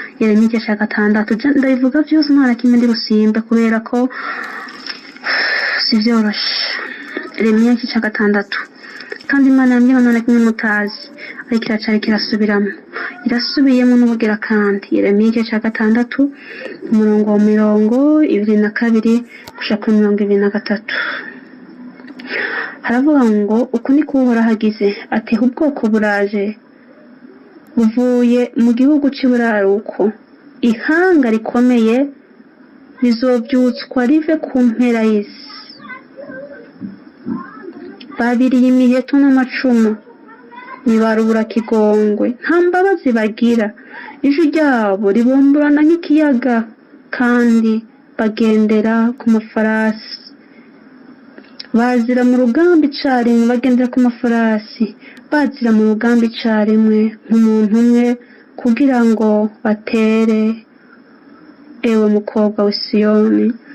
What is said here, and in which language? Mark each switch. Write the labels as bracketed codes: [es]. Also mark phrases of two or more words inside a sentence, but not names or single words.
[rn] 6 ndabivuga byose nta kimwe ndi rusimbe kubera ko sivyoroshe Yeremiya 6 kandi Imana yambwiye none kimwe mutazi ariko iracariko irasubiyemo n'ubugira kandi Yeremiya 6 umurongo wa 22 gushaka 23 haravuga ngo uku ni kuhora hagize ati ubwoko buraje buvuye mu gihugu cy'iburaruko ihanga rikomeye rizobyutswa rive ku mpera y'isi babiriye imiheto n'amacumu ntibarubura kigongwe nta mbabazi bagira ijwi ryabo ribomborana nk'ikiyaga kandi bagendera ku mafarasi bazira mu rugamba icarimwe bagendera ku mafarasi bazira mu rugamba icarimwe nk'umuntu umwe kugira ngo batere ewe mukobwa w'i Siyoni.